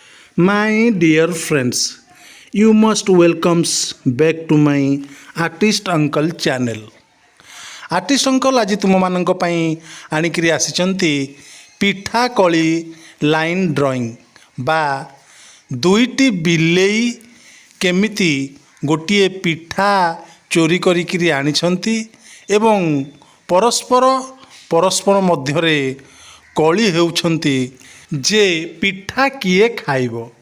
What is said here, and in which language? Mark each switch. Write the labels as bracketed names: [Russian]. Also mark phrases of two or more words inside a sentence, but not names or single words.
[English] My dear friends, you must welcomes back to my artist uncle channel. [Odia] ଆର୍ଟିଷ୍ଟ ଅଙ୍କଲ ଆଜି ତୁମମାନଙ୍କ ପାଇଁ ଆଣିକିରି ଆସିଛନ୍ତି ପିଠା କଳି [English] line drawing [Odia] ବା ଦୁଇଟି ବିଲେଇ କେମିତି ଗୋଟିଏ ପିଠା ଚୋରି କରିକିରି ଆଣିଛନ୍ତି ଏବଂ ପରସ୍ପର ମଧ୍ୟରେ କଳି ହେଉଛନ୍ତି ଯେ ପିଠା କିଏ ଖାଇବ।